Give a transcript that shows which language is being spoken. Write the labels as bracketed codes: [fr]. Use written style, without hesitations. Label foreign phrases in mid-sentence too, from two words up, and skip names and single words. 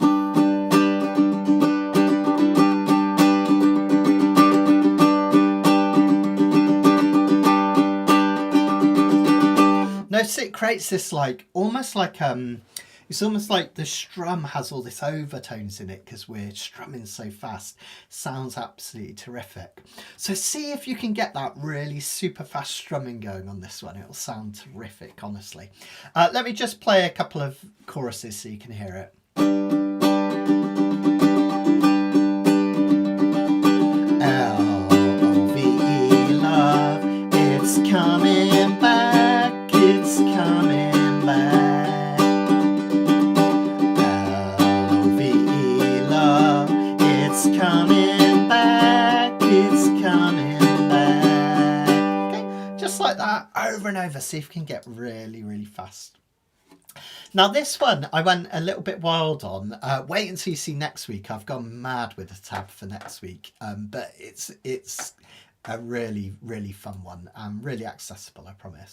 [en] Notice it creates this like, almost like, it's almost like the strum has all this overtones in it because we're strumming so fast. Sounds absolutely terrific. So see if you can get that really super fast strumming going on this one. It'll sound terrific, honestly. Let me just play a couple of choruses so you can hear it. L-O-V-E, love, it's coming back, it's coming back. L-O-V-E, love, it's coming back, it's coming back. Okay, just like that, over and over. See if you can get really, really fast. Now this one I went a little bit wild on. Wait until you see next week. I've gone mad with the tab for next week, but it's a really, really fun one and really accessible, I promise.